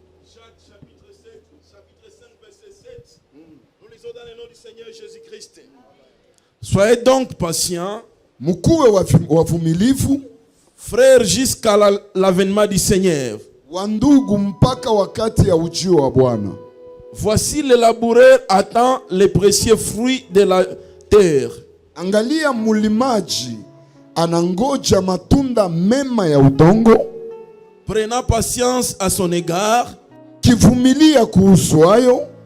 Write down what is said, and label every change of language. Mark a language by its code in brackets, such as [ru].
[fr] Jacques chapitre 5 verset 7. Nous lisons dans le nom du Seigneur Jésus-Christ. Soyez donc patients, [sw] Mukuwe wavumilivu, [fr] frères, jusqu'à l'avènement du Seigneur. [sw] wandugu mpaka wakati ya ujio wa Bwana. [fr] Voici le laboureur attend les précieux fruits de la terre. [sw] Angalia mulimaji anangoja matunda mema ya udongo, [fr] Prenant patience à son égard, [sw] kivumilia kuhusu hayo,